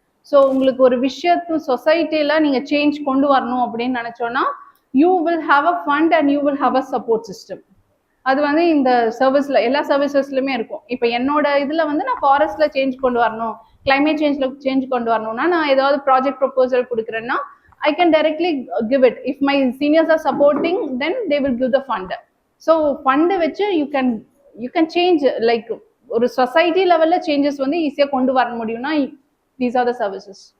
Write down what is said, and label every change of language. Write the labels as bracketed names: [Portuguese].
[Tamil] So உங்களுக்கு ஒரு விஷயத்து சொசைட்டியில் நீங்கள் சேஞ்ச் கொண்டு வரணும் அப்படின்னு நினச்சோன்னா [English] You will have a fund and you will have a support system. [Tamil] அது வந்து இந்த சர்வீஸில் எல்லா சர்வீசஸ்லையுமே இருக்கும். இப்போ என்னோட இதில் வந்து நான் ஃபாரஸ்ட்டில் சேஞ்ச் கொண்டு வரணும், கிளைமேட் சேஞ்சில் சேஞ்ச் கொண்டு வரணும்னா நான் ஏதாவது ப்ராஜெக்ட் ப்ரொபோசல் கொடுக்குறேன்னா [English] I can directly give it. If my seniors are supporting, then they will give the fund. [Tamil] So fund வச்சு [English] you can change, like [Tamil] ஒரு சொசைட்டி லெவல்ல சேஞ்சஸ் வந்து ஈஸியா கொண்டு வர முடியும்னா [English] these are the services.